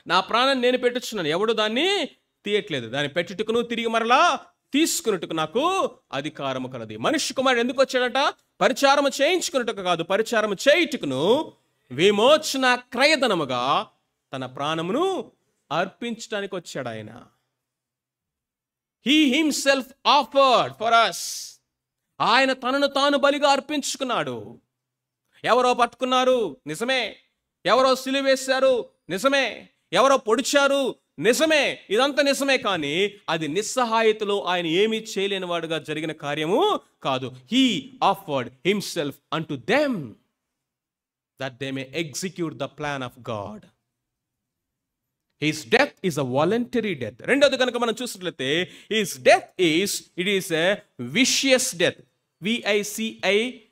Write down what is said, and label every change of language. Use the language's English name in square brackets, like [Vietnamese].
[Telugu] నా ప్రాణాన్ని నేను పెట్టుచున్నాను, ఎవడు దాన్ని తీయట్లేదు. దాన్ని పెట్టుటకును తిరిగి మరలా తీసుకున్నట్టుకు నాకు అధికారము కలది. మనిషి కుమారుడు ఎందుకు వచ్చాడట? పరిచారము చేయించుకున్నట్టుకు కాదు, పరిచారము చేయుటకును విమోచన క్రయధనముగా తన ప్రాణమును అర్పించడానికి వచ్చాడు ఆయన. [English] He himself offered for us. [Telugu] ఆయన తనను తాను బలిగా అర్పించుకున్నాడు. ఎవరో పట్టుకున్నారు, నిజమే. ఎవరో సిలువ వేశారు, నిజమే. ఎవరో పొడిచారు, నిజమే. ఇదంతా నిజమే. కానీ అది నిస్సహాయతలో ఆయన ఏమీ చేయలేని వాడుగా జరిగిన కార్యము కాదు. [English] He offered himself unto them that they may execute the plan of God. His death is a voluntary death. [Telugu] రెండోది కనుక మనం చూసినట్లయితే [English] his death is a vicious death. VICIOUS